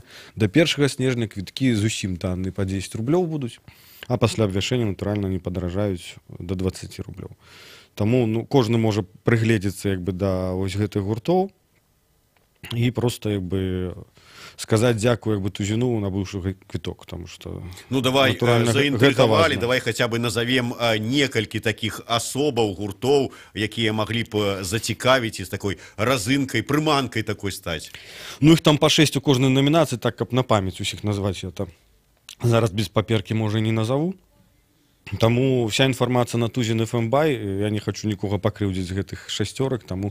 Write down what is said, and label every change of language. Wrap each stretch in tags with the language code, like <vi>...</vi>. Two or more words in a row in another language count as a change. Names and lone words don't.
<be>Да 1 снежня квіткі зусім танныя па 10 рублёў будуць, а пасля абвяшчэння, натуральна, не падаражаюць да 20 рублёў. Таму ну, кожны можа прыгледзецца як бы да вось гэтых гуртоў і просто як бы сказаць дзякую як бы Тузіну набыўшы квіток,</be> <ru>потому что</ru> <be>ну давай заінтрыгавалі, давай</be> <ru>хотя бы назовем</ru> <be>некалькі таких асобаў гуртоў, якія маглі б зацікавіць і з такой разынкай, прыманкай такой стаць. Ну іх там па 6 у кожнай намінацыі, так каб на памяць усіх назваць, я там зараз без паперкі можа не назову. Таму вся інфармацыя на Тузін ФМ Бай, я не хочу нікога пакрыўдзіць з гэтых 6, таму...</be>